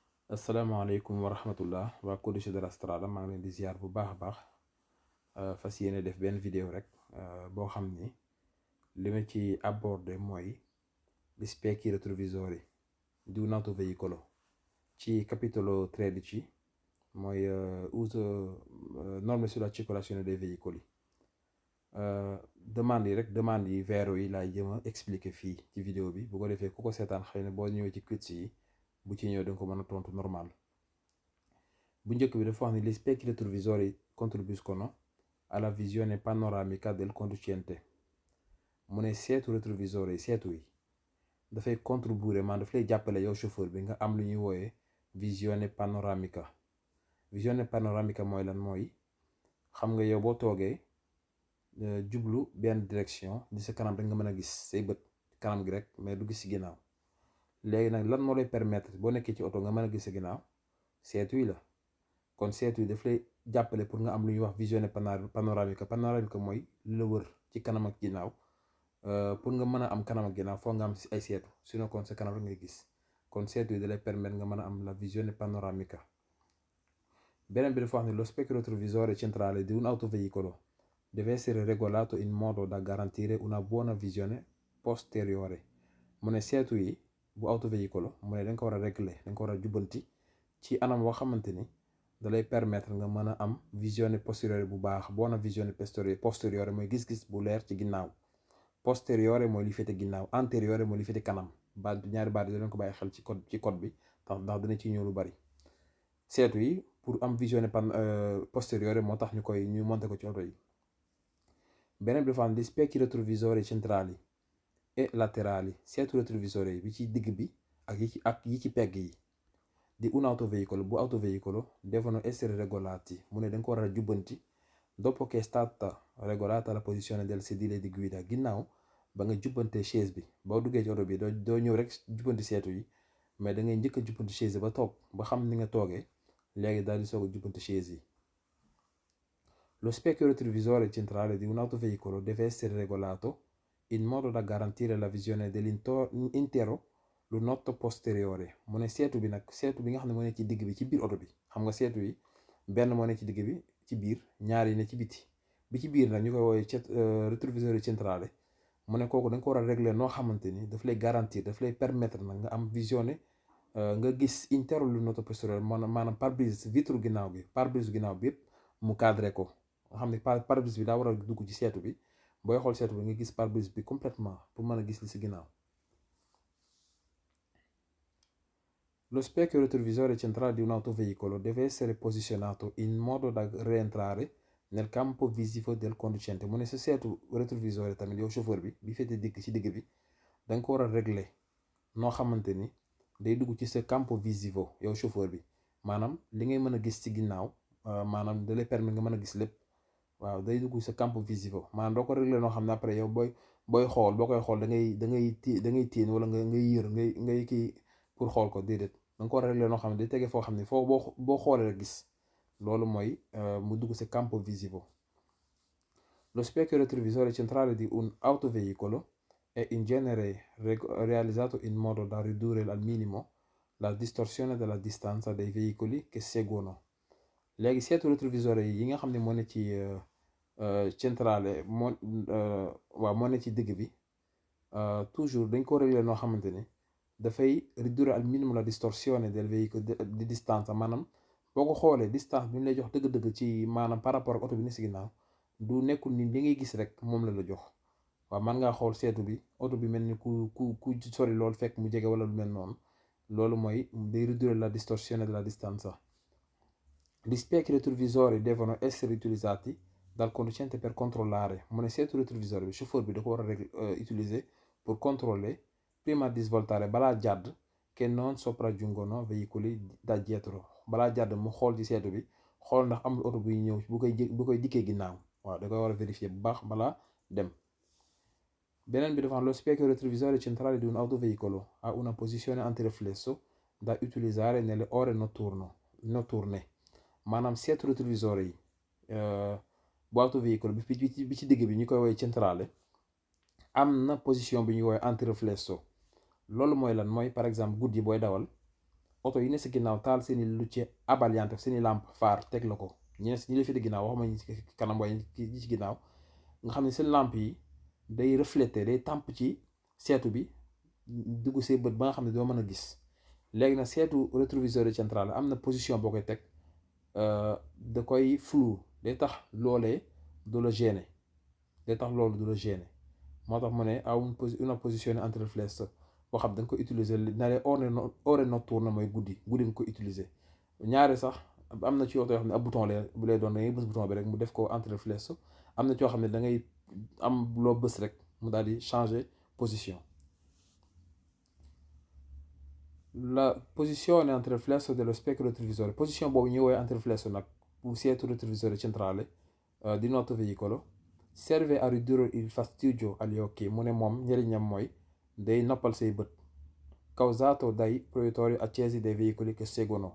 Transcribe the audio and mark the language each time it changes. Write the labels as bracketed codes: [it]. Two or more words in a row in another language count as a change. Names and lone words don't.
[ar] السلام عليكم ورحمة الله [wo] waa Codice della Strada maa ngi leen di ziar bu baax a baax fas yéene def benn vidéo rek boo xam ni li ma ci abordé mooy [it] gli specchi retrovisori di un autoveicolo [wo] ci capitolo 13 mooy [it] uso norme sulla circolazione dei veicoli. [wo] demande yi vero yi laay jëm a expliquer fii ci vidéo bi bu ko defee ku ko seetaan xëy na boo ñëwee ci quiz yi bu ci ñëw da nga ko mën a tontu normal. bu njëkk bi dafa wax ni [it] gli specchi retrovisori contribuiscono alla visione panoramica del conducente. [wo] mu ne seetu rétroviseur yi seetu yi dafay contribuer man daf lay jàppale yow chauffeur bi nga am lu ñuy wooyee [it] visione panoramica. visione panoramica [wo] mooy lan mooy xam nga yow boo toogee jublu benn direction di sa kanam rek nga mën a gis say bët kanam gi rek mais du gis ci ginnaaw. léegi nag lan moo lay permettre boo nekkee ci oto nga mën a gis sa ginnaaw seetu yi la. kon seetu yi daf lay jàppale pour nga am lu ñuy wax [it] visione panoramica [wo] mooy lu la wër ci kanam ak ginnaaw. pour nga mën a am kanam ak ginnaaw foog nga am ay seetu sinon kon sa kanam rek ngay gis kon seetu yi da lay permettre nga mën a am [it] la visione panoramica. [wo] beneen bi dafa wax ne [it] lo specchio retrovisore centrale di un autoveicolo deve essere regolato in modo da garantire una buona visione posteriore. [wo] mu ne seetu yi bu autoveicolo mu ne da nga ko war a régler da nga ko war a jubbanti ci anam boo xamante ni da lay permettre nga mën a am [it] visione posteriore [wo] bu baax [it] buona visione posteriore [wo] mooy gis-gis bu leer ci ginnaaw. posteriore mooy li féete ginnaaw antérieur mooy li féete kanam ñaari baat yi danañ ko bàyyi xel ci code bi ndax dina ci ñëw lu bari. seetu yi pour am [it] visione posteriore [wo] moo tax ñu monté ko ci oto yi. beneen bi dafa am [it] gli specchi retrovisori centrali e laterali [wo] seetu rétrovisori yi bi ci digg bi ak yi ci pegg yi [it] di un autoveicolo [wo] bu autoveicolo [it] devono essere regolati [wo] mu ne da nga ko war a jubbanti [it] dopo che è stata regolata la posizione del sedile di guida [wo] ginnaaw ba nga jubbante chaise bi boo duggee ci oto bi doo ñëw rek jubbanti seetu yi mais da ngay njëkk a jubbanti chaise ba toog ba xam ni nga toogee léegi daal di soog a jubbanti chaise yi. [it] Lo specchio retrovisore centrale di un autoveicolo deve essere regolato in modo da garantire la visione dell'intero lunotto posteriore. [wo] mu ne seetu bi nga xam ne moo ne ci digg bi ci biir oto bi xam nga seetu yi benn moo ne ci digg bi ci biir ñaar yi ne ci biti bi ci biir nag ñu koy woowee rétroviseur centrale. mu ne kooku da nga ko war a régler noo xamante ni daf lay garantir daf lay permettre nag nga am visione nga gis [it] intero lunotto posteriore [wo] maanaam pare-brise vitre ginnaaw bi pare-brise ginnaaw bi yëpp mu cadré ko nga xam ne pare-brise bi daa war a dugg ci seetu bi booy xool seetu bi nga gis pare-brise bi complètement pour mën a gis li si ginnaaw. [it] Lo specchio retrovisore centrale di un autoveicolo deve essere posizionato in modo da rientrare nel campo visivo del conducente. [wo] mu ne sa seetu rétrovisore tamit yow chauffeur bi féete ci digg bi da nga ko war a régler noo xamante ni day dugg ci sa [it] campo visivo [wo] yow chauffeur bi maanaam li ngay mën a gis ci ginnaaw maanaam da lay permettre nga mën a gis lépp. waaw day dugg sa [it] campo visivo [wo] maanaam doo ko régler noo xam ne après yow boo koy xool da ngay tiin wala ngay yër ngay kii pour xool ko déedéet da nga ko régler noo xam ne day tege foo xam ne foo boo xoolee rek gis loolu mooy mu dugg sa [it] campo visivo. Lo specchio retrovisore centrale di un autoveicolo è in genere realizzato in modo da ridurre al minimo la distorsione della distanza dei veicoli che seguono. [wo] léegi seetu rétrovisore yi nga xam ne moo ne ci centrale moo ne ci digg bi toujours dañ ko régler noo xamante ni dafay [it] ridurre al minimum la distorsione del veicolo di distanza [wo] maanaam boo ko xoolee distance bi ñu lay jox dëgg-dëgg ci maanaam [fr] par rapport [wo] ak oto bi ne si ginnaaw du nekkul ni li ngay gis rek moom la jox. waaw man ngaa xool seetu bi oto bi mel ni ku sori loolu fekk mu jege wala lu mel noonu loolu mooy day [it] ridurre la distorsione della distanza. Gli specchi retrovisori devono essere utilizzati dal conducente per controllare. [wo] mu ne seetu rétroviseur bi chauffeur bi da ko war a utiliser pour contrôler [it] prima di svoltare [wo] balaa jàdd [it] che non sopraggiungono veicoli da dietro. [wo] balaa jàdd mu xool ci seetu bi xool ndax amul oto buy ñëw bu koy dikkee ginnaaw waaw da koy war a vérifier bu baax balaa dem. beneen bi dafa am [it] lo specchio retrovisore centrale di un autoveicolo ha una posizione antireflesso da utilizzare nelle ore notturne. [wo] maanaam seetu rétroviseur yi bu autoveicolo bi ci digg bi ñu koy woowee centrale am na position bi ñuy woowee antireflesso. loolu mooy lan mooy [fr] par exemple [wo] guddi booy dawal oto yi ne si ginnaaw taal seeni [it] luce abaliante [wo] seeni [fr] lampe phare [wo] teg la ko ñi la fi di ginnaaw waxuma ñi ci kanam waaye ñi ci ginnaaw nga xam ne seen lampe yi day refléter day tàmp ci seetu bi dugg see bët ba nga xam ne doo mën a gis léegi nag seetu rétroviseur central am na position boo koy teg da koy flou day tax loolee du la gêner day tax loolu du la gêner moo tax mu ne [it] una posizione entre riflesso [wo] boo xam da nga ko utiliser nare [it] ore notturne [wo] mooy guddi nga ko utiliser ñaare sax am na ci oto yoo xam ne ab bouton bu lay doon da ngay bës bouton bi rek mu def ko [it] entre riflesso [wo] am na ci yoo xam ne da ngay am loo bës rek mu daal di changer position. [it] La posizione entre riflesso dello specchio retrovisore, [wo] position boobu ñuy woowee [it] entre riflesso [wo] nag bu seetu retrovisore centrale [it] di nostro veicolo serve a ridurre il fastidio agli occhi. [wo] Mu ne moom njëriñam mooy day noppal say bët [it] causato dai proiettori accesi dei veicoli che seguono.